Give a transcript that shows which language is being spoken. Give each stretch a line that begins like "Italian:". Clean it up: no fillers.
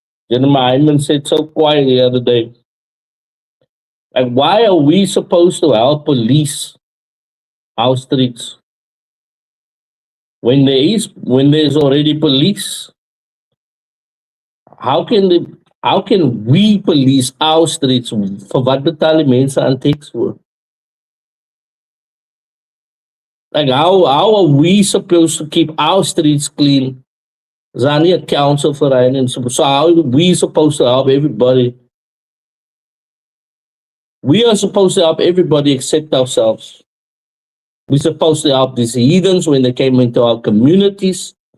English: Gentleman Hyman said so quiet the other day. Like, why are we supposed to help police our streets when there's already police? How can we police our streets? For what
Afrikaans: betaal die mense aan teks voor?
English: Like, how are we supposed to keep our streets clean? There's only a council for that, and so how are we supposed to help everybody? We are supposed to help everybody except ourselves. We're supposed to help these heathens when they came into our communities.